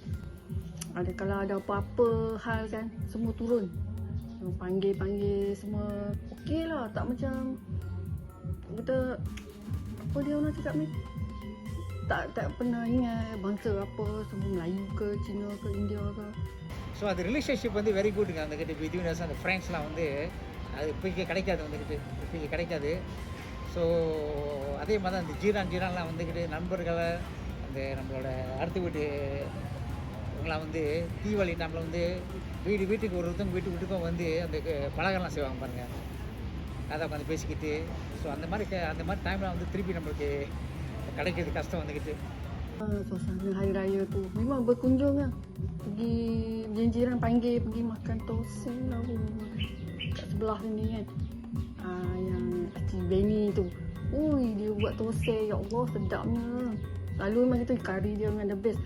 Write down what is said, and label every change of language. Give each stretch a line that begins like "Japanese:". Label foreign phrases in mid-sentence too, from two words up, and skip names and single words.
Malay: Ada kalau ada apa-apa hal kan, semua turun. Panggil-panggil semua okey lah. Tak macam kita apa dia orang cakap ni. Tak pernah ingat bangsa apa, semua Melayu ke, Cina ke, India ke.
Tamil: ஸோ அது ரிலேஷன்ஷிப் வந்து
English: very good.
Tamil: அந்தக்கிட்ட
English: between us
Tamil: அந்த ஃப்ரெண்ட்ஸ்லாம் வந்து அது இப்போக்கே கிடைக்காது, வந்துக்கிட்டு இப்போக்கே கிடைக்காது. ஸோ அதே மாதிரி தான் அந்த ஜீரான்லாம் வந்துக்கிட்டு நண்பர்களை அந்த நம்மளோட அடுத்த வீட்டு இவங்களாம் வந்து தீபாவளி டைமில் வந்து வீட்டுக்கு ஒருத்தவங்க வீட்டுக்கும் வந்து அந்த பலகாரம்லாம் செய்வாங்க பாருங்கள். அதை உட்காந்து பேசிக்கிட்டு ஸோ அந்த மாதிரி டைமில் வந்து திருப்பி நம்மளுக்கு கிடைக்கிறது கஷ்டம் வந்துக்கிட்டு.
Malay: Suasana hari raya tu memang berkunjung lah. Pergi jiran panggil pergi makan tosai lah kat sebelah sini kan. Yang Cik Benny tu. Ui dia buat tosai, ya Allah sedapnya. Lalu memang kita kari dia memang
English: the best.